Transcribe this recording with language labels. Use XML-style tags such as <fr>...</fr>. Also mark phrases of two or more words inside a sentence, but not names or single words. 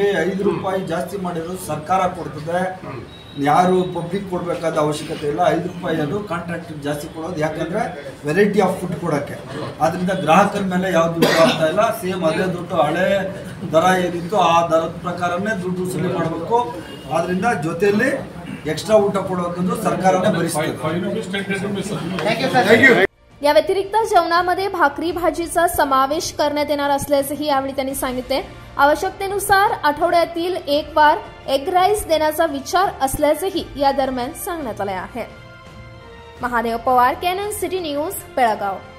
<kn>5 ರೂಪಾಯಿ ಜಾಸ್ತಿ ಮಾಡಿರೋದು ಸರ್ಕಾರ ಕೊಡ್ತದೆ, ಯಾರು ಪಬ್ಲಿಕ್ ಕೊಡಬೇಕಾದ ಅವಶ್ಯಕತೆ ಇಲ್ಲ. 5 ರೂಪಾಯಿ ಅದು ಕಾಂಟ್ರಾಕ್ಟ್ ಜಾಸ್ತಿ ಕೊಡೋದು, ಯಾಕಂದರೆ</kn> <en>variety of food</en> <kn>ಕೊಡೋಕ್ಕೆ. ಆದ್ದರಿಂದ ಗ್ರಾಹಕರ ಮೇಲೆ ಯಾವ ದುಡ್ಡು ಆಗ್ತಾ ಇಲ್ಲ. ಸೇಮ್ ಅದೇ ದುಡ್ಡು, ಹಳೆ ದರ ಏನಿತ್ತು ಆ ದರದ ಪ್ರಕಾರನೇ ದುಡ್ಡು ವಸೂಲಿ ಮಾಡಬೇಕು. ಆದ್ದರಿಂದ ಜೊತೆಯಲ್ಲಿ एक्स्ट्रा ऊट ಕೊಡೋದು ಸರ್ಕಾರನೇ ಭರಿಸುತ್ತೆ.</kn> <mr>या व्यतिरिक्त जेवणामध्ये भाकरी भाजीचा समावेश करण्यात येणार असल्याचंही यावेळी त्यांनी सांगितले. आवश्यकतेनुसार आठवड्यातील एक वार</mr> <en>egg rice</en> <mr>देण्याचा विचार असल्याचंही या दरम्यान सांगण्यात आले आहे. महादेव पवार, कॅनन सिटी न्यूज, बेळगाव.</mr>